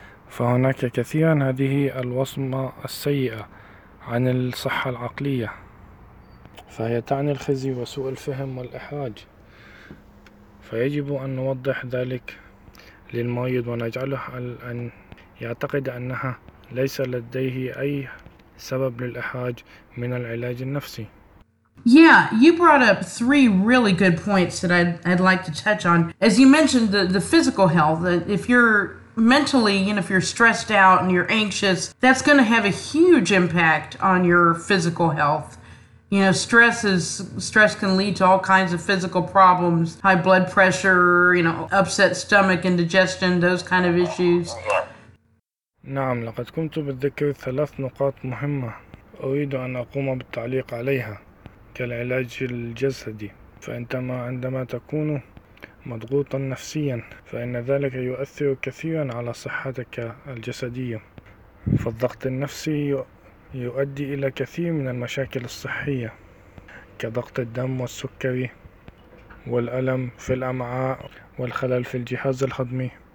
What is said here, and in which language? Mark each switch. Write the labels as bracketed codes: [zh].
[ar] فهناك كثيرا هذه الوصمة السيئة عن الصحة العقلية، فهي تعني الخزي وسوء الفهم والإحراج، فيجب أن نوضح ذلك للمريض ونجعله أن يعتقد أنها ليس لديه أي سبب للإحراج من العلاج النفسي. [en] Yeah, you brought up three really good points that I'd like to touch on. As you mentioned, the physical health, if you're mentally, you know, if you're stressed out and you're anxious, that's going to have a huge impact on your physical health. You know, stress can lead to all kinds of physical problems, high blood pressure, you know, upset stomach and digestion, those kind of issues. [ar] نعم، لقد قمت بالذكر ثلاث نقاط مهمة أريد أن أقوم بالتعليق عليها كالعلاج الجسدي. فعندما تكون مضغوطا نفسيا فإن ذلك يؤثر كثيرا على صحتك الجسدية، فالضغط النفسي يؤدي إلى كثير من المشاكل الصحية كضغط الدم والسكري والألم في الأمعاء والخلل في الجهاز الهضمي.